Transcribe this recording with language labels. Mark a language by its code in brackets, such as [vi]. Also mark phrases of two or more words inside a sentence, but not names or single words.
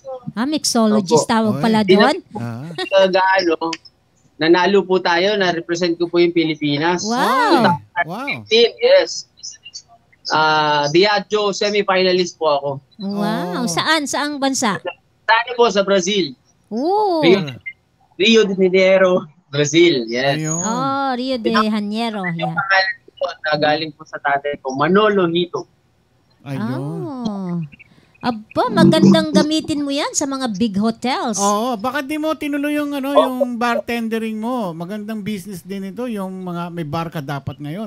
[tl] Mixologist tawag pala doon? Nanalo po tayo, na-represent ko po yung Pilipinas. Wow. Wow. Yes. Diageo semi-finalist po ako. Wow. Saan? Saang bansa? Saan po? Sa Brazil. Oh. Rio de Janeiro, Brazil. Yes. Rio de Janeiro. Yeah. Galing po sa tatay ko, Manolo Hito. Ayun. Aba, magandang gamitin mo yan sa mga [en] big hotels. [tl] Oo, bakit di mo tinuloy yung yung bartendering mo? Magandang business din ito, yung mga may bar ka dapat ngayon.